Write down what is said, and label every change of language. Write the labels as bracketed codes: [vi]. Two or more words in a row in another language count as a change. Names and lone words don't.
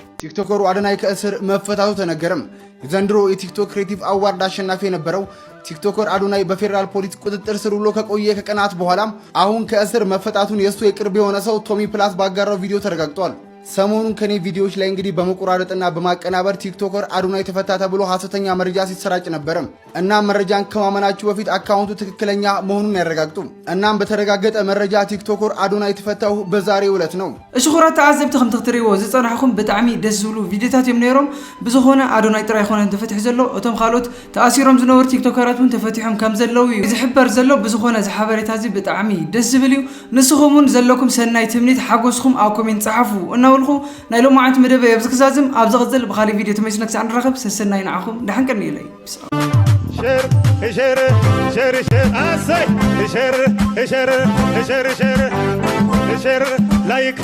[am] ቲክቶከሩ አዶናይ ከእስር መፈታቱ ተነገረም። የዘንድሮ የቲክቶክ ክሬቲቭ አዋርድ አሸናፊ የነበረው ቲክቶከር አዶናይ በፌዴራል ፖሊስ ቁጥጥር ስር ውሎ ከቆየ ከቀናት በኋላም አሁን ከእስር መፈታቱን የእሱ የቅርብ የሆነ ሰው ቶሚ ፕላስ ባጋራው ቪዲዮ ተረጋግጧል። ሰሞኑን ከኔ ቪዲዮዎች ላይ እንግዲህ በመቆራረጥና በማቀናበር ቲክቶከር አዶናይ ተፈታ ተብሎ ሐሰተኛ መረጃ ሲሰራጭ ነበርም። እናም መረጃን ከማመናችሁ በፊት አካውንቱ ትክክለኛ መሆኑን ያረጋግጡ። እናም በተረጋገጠ መረጃ ቲክቶከር አዶናይ ተፈታው በዛሬው ዕለት ነው። [ti] እሺ ኩራት ተዓዘብቲ ከም ትክትሪዎ ዝጸናሕኩም ብጣዕሚ ደስ ዝብሉ ቪዲዮታት እዮም ነይሮም። ብዝኾነ አዶናይ ጥራይ ኮነ ተፈትሕ ዘሎ እቶም ካልኦት ተኣሲሮም ዝነበሩ ቲክቶከራት እውን ተፈቲሖም ከም ዘለው እዩ ዝሕበር ዘሎ። ብዝኾነ ዝሓበሬታ እዚ ብጣዕሚ ደስ ዝብል እዩ። ንስኹምን ዘለኩም ሰናይ ትምኒት ሓጎስኩም ኣብ ኮሜንት ጻሓፉ እናበልኩ ናይ ሎሚ ዓመት መደበ ኣብዚ ክዛዝም ኣብ ዝቕፅል ብኻሊእ ቪድዮ ተመይስና ክሳዕ ንራኸብ ሰሰናይ ንዓኹም ድሓን ቀኒ ኢለይ [en] share like